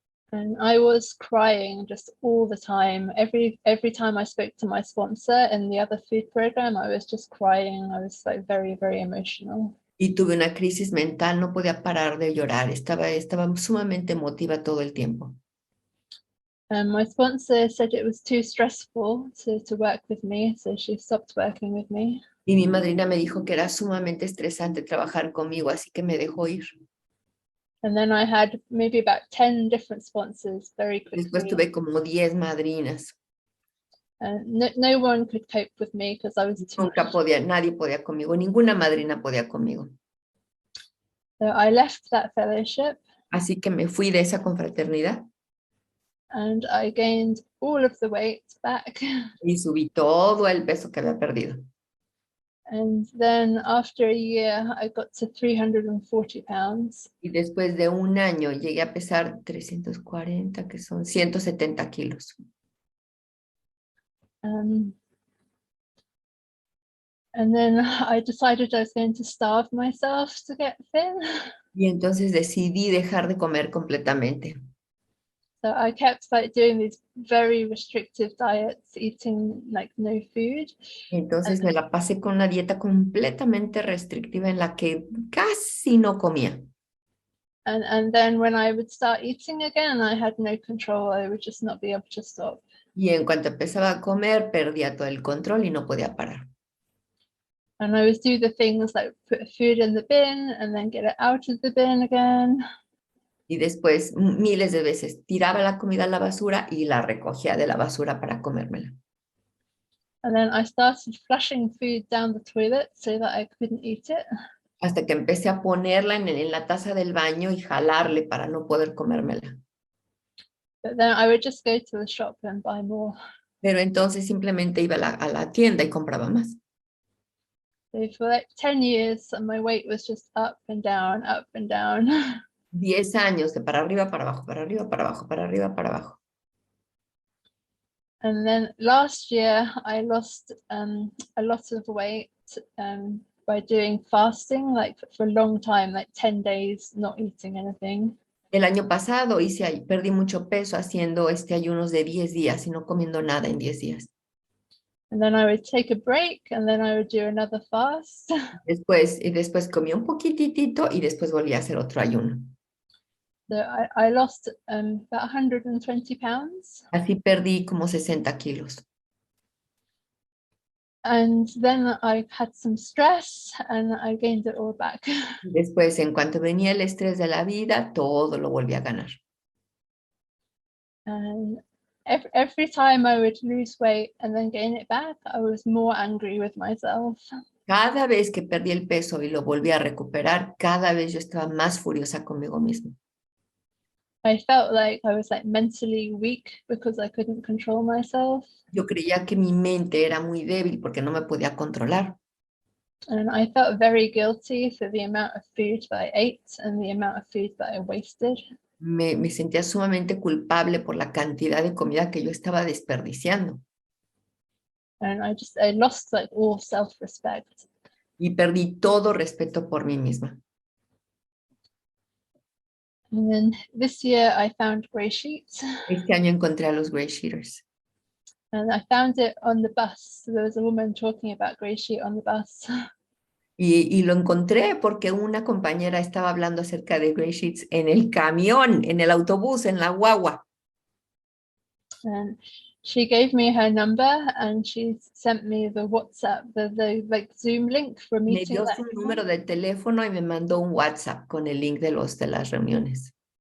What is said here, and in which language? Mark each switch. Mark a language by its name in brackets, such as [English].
[English] And I was crying just all the time. Every time I spoke to my sponsor in the other food program, I was just crying. I was like very, very emotional. [Spanish] Y tuve una crisis mental, no podía parar de llorar, estaba sumamente emotiva todo el tiempo. [English] And my sponsor said it was too stressful to work with me, so she stopped working with me. [Spanish] Y mi madrina me dijo que era sumamente estresante trabajar conmigo, así que me dejó ir. [English] And then I had maybe about 10 different sponsors very quickly. [Spanish] Después tuve como 10 madrinas. [English] No one could cope with me because I was too [Spanish] Nadie podía conmigo, ninguna madrina podía conmigo. [English] So I left that fellowship. [Spanish] Así que me fui de esa confraternidad. [English] And I gained all of the weight back. [Spanish] Y subí todo el peso que había perdido. [English] And then after a year, I got to 340 pounds. [Spanish] Y después de un año llegué a pesar 340, que son 170 kilos. [English] And then I decided I was going to starve myself to get thin. [Spanish] Y entonces decidí dejar de comer completamente. [English] So I kept doing these very restrictive diets, eating like no food. [Spanish] Entonces me la pasé con una dieta completamente restrictiva en la que casi no comía. [English] And then when I would start eating again, I had no control. I would just not be able to stop. [Spanish] Y en cuanto empezaba a comer, perdía todo el control y no podía parar. [English] And I would do the things like put food in the bin and then get it out of the bin again. [Spanish] Y después, miles de veces, tiraba la comida a la basura y la recogía de la basura para comérmela. [English] And then I started flushing food down the toilet so that I couldn't eat it. [Spanish] Hasta que empecé a ponerla en la taza del baño y jalarle para no poder comérmela. [English] But then I would just go to the shop and buy more. [Spanish] Pero entonces simplemente iba a la tienda y compraba más. [English] So for like 10 years, my weight was just up and down, up and down. [Spanish] 10 años de para arriba, para abajo, para arriba, para abajo, para arriba, para abajo. [English] And then last year, I lost a lot of weight by doing fasting, like for a long time, like 10 days, not eating anything. [Spanish] El año pasado perdí mucho peso haciendo ayunos de 10 días y no comiendo nada en 10 días. [English] And then I would take a break and then I would do another fast. [Spanish] Después comía un poquitito y después volví a hacer otro ayuno. [English] So I lost about 120 pounds. [Spanish] Así perdí como 60 kilos. [English] And then I had some stress and I gained it all back. [Spanish] Después, en cuanto venía el estrés de la vida, todo lo volví a ganar. [English] And every time I would lose weight and then gain it back, I was more angry with myself. [Spanish] Cada vez que perdí el peso y lo volví a recuperar, cada vez yo estaba más furiosa conmigo misma. [English] I felt like I was like mentally weak because I couldn't control myself. [Spanish] Yo creía que mi mente era muy débil porque no me podía controlar. [English] And I felt very guilty for the amount of food that I ate and the amount of food that I wasted. [Spanish] Me sentía sumamente culpable por la cantidad de comida que yo estaba desperdiciando. [English] And I lost like all self-respect. [Spanish] Y perdí todo respeto por mí misma. [English] And then this year I found GreySheet. [Spanish] Este año encontré a los GreySheeters. [English] And I found it on the bus. There was a woman talking about GreySheet on the bus. [Spanish] Y lo encontré porque una compañera estaba hablando acerca de GreySheets en el camión, en el autobús, en la guagua. [English] And she gave me her number and she sent me the WhatsApp, the like Zoom link for a [Spanish] Me [English] meeting. [Spanish] dio su número de teléfono y me mandó un WhatsApp con el link de las reuniones.